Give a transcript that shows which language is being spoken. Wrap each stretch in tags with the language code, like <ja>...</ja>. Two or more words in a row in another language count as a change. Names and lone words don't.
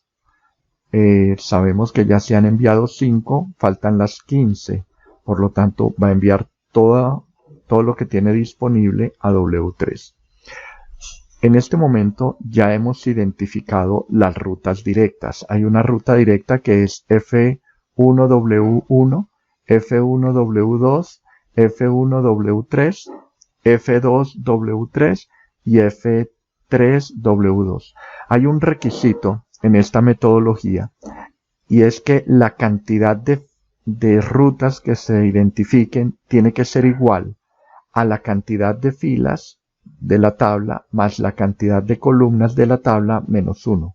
<es>Sabemos que ya se han enviado 5, faltan las 15. Por lo tanto, va a enviar todo lo que tiene disponible a W3. En este momento ya hemos identificado las rutas directas. Hay una ruta directa que es F1W1, F1W2, F1W3, F2W3 y F3W2. Hay un requisito en esta metodología y es que la cantidad de rutas que se identifiquen tiene que ser igual a la cantidad de filas de la tabla más la cantidad de columnas de la tabla menos 1.</es>